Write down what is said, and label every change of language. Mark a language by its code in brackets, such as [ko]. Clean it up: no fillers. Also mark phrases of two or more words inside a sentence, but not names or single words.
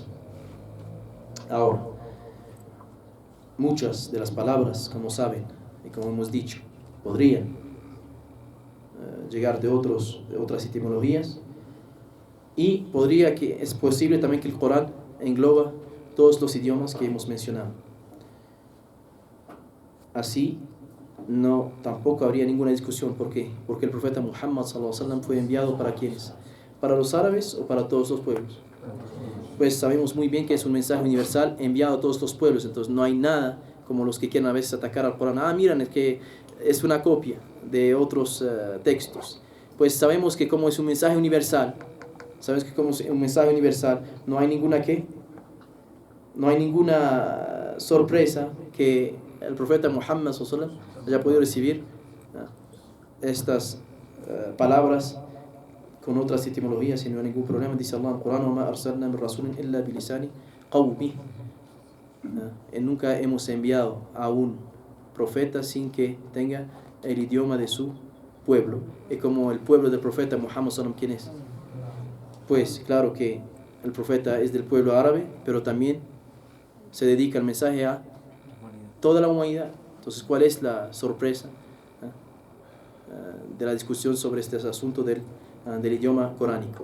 [es] Ahora, muchas de las palabras, como saben y como hemos dicho, podrían llegar de otras etimologías. Y es posible también que el Corán engloba todos los idiomas que hemos mencionado. Así, tampoco habría ninguna discusión. ¿Por qué? Porque el profeta Muhammad [ar] صلى الله عليه وسلم [es] fue enviado ¿para quiénes? ¿Para los árabes o para todos los pueblos? Pues sabemos muy bien que es un mensaje universal enviado a todos los pueblos. Entonces no hay nada como los que quieren a veces atacar al Corán. Miren, es que es una copia de otros textos. Pues sabemos que como es un mensaje universal, no hay ninguna sorpresa que el profeta Muhammad [ar] صلى الله عليه وسلم [es] haya podido recibir estas palabras con otras etimologías sin ningún problema. Dice Allah en el Corán: [ar] وَمَا أَرْسَلْنَا مِن رَسُولٍ إِلَّا بِلِسَانِ قَوْمِهِ. [es] Nunca hemos enviado a un profeta sin que tenga el idioma de su pueblo. Y como el pueblo del profeta Muhammad [ar] صلى الله عليه وسلم, [es] ¿quién es? Pues claro que el profeta es del pueblo árabe, pero también se dedica el mensaje a toda la humanidad. Entonces, ¿cuál es la sorpresa de la discusión sobre este asunto del idioma coránico?